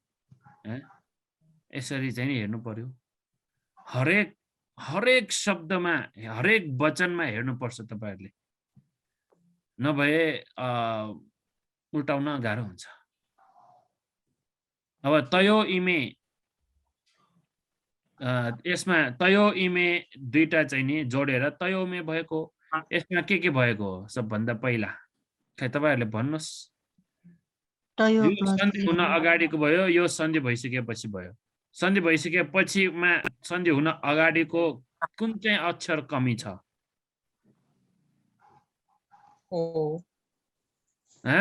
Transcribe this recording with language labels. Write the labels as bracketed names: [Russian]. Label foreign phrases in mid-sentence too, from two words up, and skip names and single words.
[Nepali] यसरी चाहिँ हेर्नु पर्यो। हरेक शब्दमा, हरेक वचनमा हेर्नु पर्छ तपाईहरुले, नभए उल्टाउन गाह्रो हुन्छ। अब [Pali] तयो इमे [Nepali] यसमा [Pali] तयो इमे [Nepali] दुईटा चाहिँ नि जोडेर तयोमे भएको यसमा के भएको हो सबभन्दा पहिला खै तपाईहरुले भन्नुस् तयो यो प्लस सन्धि हुन अगाडिको भयो यो सन्धि भइसकेपछि भयो सन्धि भइसकेपछिमा सन्धि हुन अगाडिको कुन चाहिँ अक्षर कमी छ ह